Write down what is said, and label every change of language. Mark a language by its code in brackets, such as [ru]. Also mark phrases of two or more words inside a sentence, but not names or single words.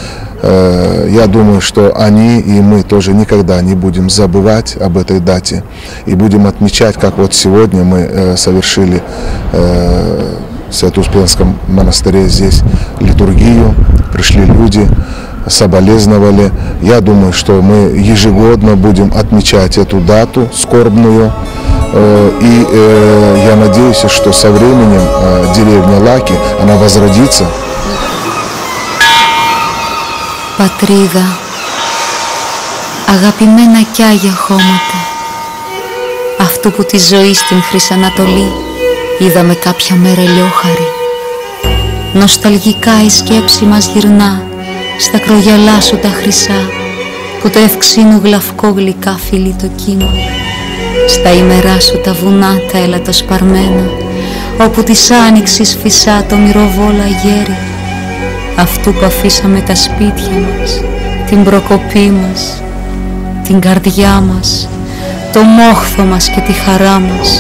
[ru] Я думаю, что они и мы тоже никогда не будем забывать об этой дате и будем отмечать, как вот сегодня мы совершили в Свято-Успенском монастыре здесь литургию, пришли люди, соболезновали. Я думаю, что мы ежегодно будем отмечать эту дату скорбную. И я надеюсь, что со временем деревня Лаки, она возродится. [el] Πατρίδα, αγαπημένα κι άγια χώματα, αυτού που τη ζωή στην Χρυσανατολή είδαμε κάποια μέρα ηλιόχαρη. Νοσταλγικά η σκέψη μας γυρνά στα κρογιαλά σου τα χρυσά, που το ευξήνου γλαυκό γλυκά φιλεί το κύμα, στα ημερά σου τα βουνά τα ελατοσπαρμένα, όπου της άνοιξης φυσά το μυροβόλα γέρι, αυτού που αφήσαμε τα σπίτια μας, την προκοπή μας, την καρδιά μας, το μόχθο μας και τη χαρά μας.